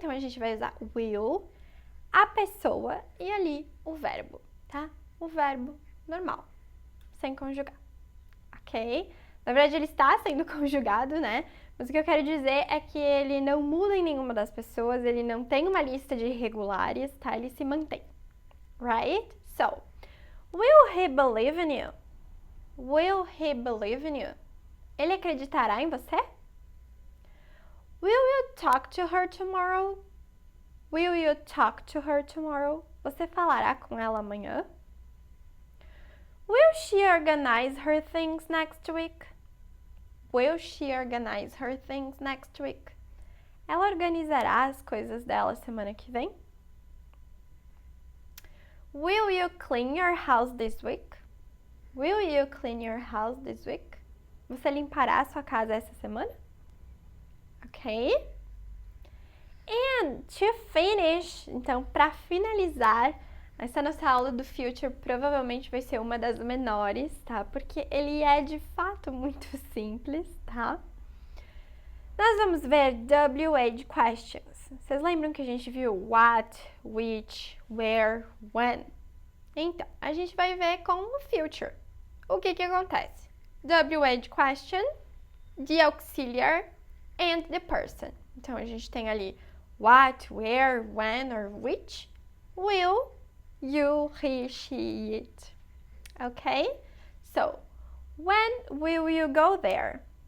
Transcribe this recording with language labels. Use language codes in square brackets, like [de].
[pt] Então, a gente vai usar will, a pessoa e ali o verbo, tá? O verbo normal, sem conjugar, ok? Na verdade, ele está sendo conjugado, né? Mas o que eu quero dizer é que ele não muda em nenhuma das pessoas, ele não tem uma lista de irregulares, tá? Ele se mantém, right? [en] So, will he believe in you? Will he believe in you? [pt] Ele acreditará em você? [en] Will you talk to her tomorrow? Will you talk to her tomorrow? [pt] Você falará com ela amanhã? [en] Will she organize her things next week? Will she organize her things next week? [pt] Ela organizará as coisas dela semana que vem? [en] Will you clean your house this week? Will you clean your house this week? [pt] Você limpará a sua casa essa semana? Ok? [en] And to finish, [pt] então, para finalizar, essa nossa aula do future provavelmente vai ser uma das menores, tá? Porque ele é de fato muito simples, tá? Nós vamos ver WH questions. Vocês lembram que a gente viu what, which, where, when? Então, a gente vai ver com o future. O que acontece? [en] WH question, the auxiliar, and the person. [pt] Então, a gente tem ali what, where, when, or which, will, you, he, she, it. Okay? [en] So, when will you go there?